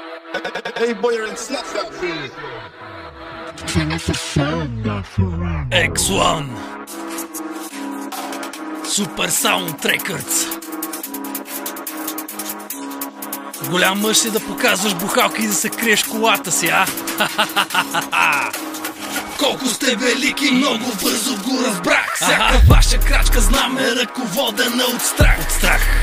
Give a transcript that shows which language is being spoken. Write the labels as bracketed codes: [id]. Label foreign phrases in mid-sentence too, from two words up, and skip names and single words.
[en] Hey boy, you're in slap that beat. X1 Super Sound Records. [bg] Голям мъж си да показваш бухалка и да се криеш колата си, а? Колко сте велики, много бързо го разбрах. Всяка ваша крачка знам е ръководена от страх.